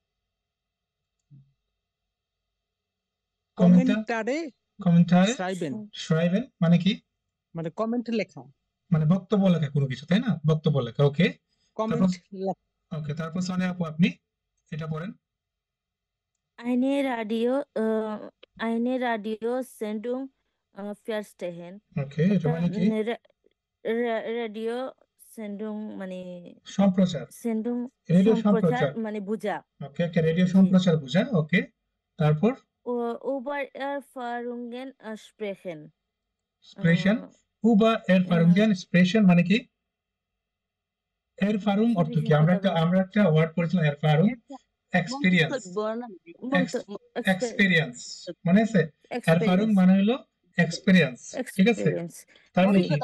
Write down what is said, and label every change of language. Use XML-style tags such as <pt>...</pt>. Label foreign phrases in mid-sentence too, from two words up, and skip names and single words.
<bn>কমেন্টারে কমেন্টারে</bn> <de>schreiben</de> <bn>মানে কি? মানে কমেন্ট লেখা, মানে বক্তব্য লেখা কোনো কিছু, তাই না? বক্তব্য লেখা। ওকে, কমেন্ট লেখা। ওকে, তারপর সোনিয়া আপু আপনি এটা পড়েন।</bn> <de>eine Radiosendung verstehen.</de> <bn>ওকে, এটা মানে কি?</bn> <de>Radio Sendung</de> <bn>মানে সম্প্রচার, সেন্ডুং রেডিও সম্প্রচার সম্প্রচার মানে বুঝা। ওকে, একটা রেডিও সম্প্রচার বুঝা। ওকে, তারপর</bn> <de>über Erfahrungen sprechen.</de> <bn>স্প্রেশন,</bn> <de>über Erfahrungen sprechen</de> <bn>মানে কি? এরফারুং অর্থ কি? আমরা একটা ওয়ার্ড পড়েছিলাম এরফারুং, এক্সপেরিয়েন্স, এক্সপেরিয়েন্স মানে আছে। এরফারুং মানে হলো এক্সপেরিয়েন্স। ঠিক আছে, তার মানে কি?</bn>